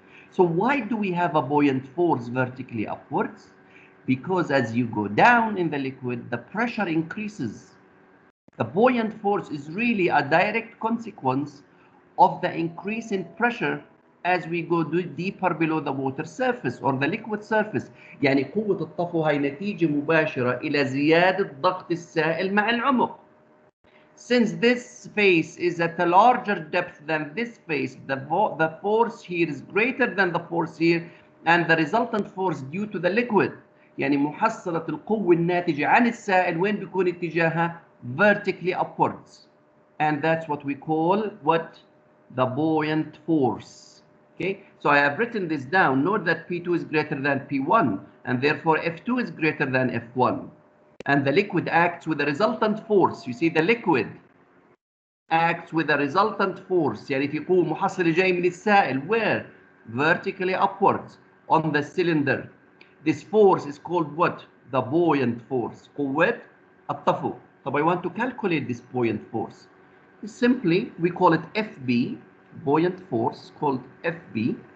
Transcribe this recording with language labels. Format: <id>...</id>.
<en>So why do we have a buoyant force vertically upwards? Because as you go down in the liquid, the pressure increases. The buoyant force is really a direct consequence of the increase in pressure as we go deeper below the water surface or the liquid surface.</en> <ar>يعني قوة الطفو هي نتيجة مباشرة إلى زيادة ضغط السائل مع العمق.</ar> <en>Since this space is at a larger depth than this space, the force here is greater than the force here, and the resultant force due to the liquid,</en> <ar>يعني محصلة القوة الناتجة عن السائل وين بيكون اتجاهها؟</ar> <en>Vertically upwards. And that's what we call what? The buoyant force. Okay, so I have written this down. Note that P2 is greater than P1, and therefore F2 is greater than F1. And the liquid acts with the resultant force. You see, the liquid acts with the resultant force.</en> <ar>يعني في قوة محصلة جاي من السائل</ar> <en>where? Vertically upwards on the cylinder. This force is called what? The buoyant force. قوة الطفو. طب I want to calculate this buoyant force. Simply, we call it FB, buoyant force called FB.</en>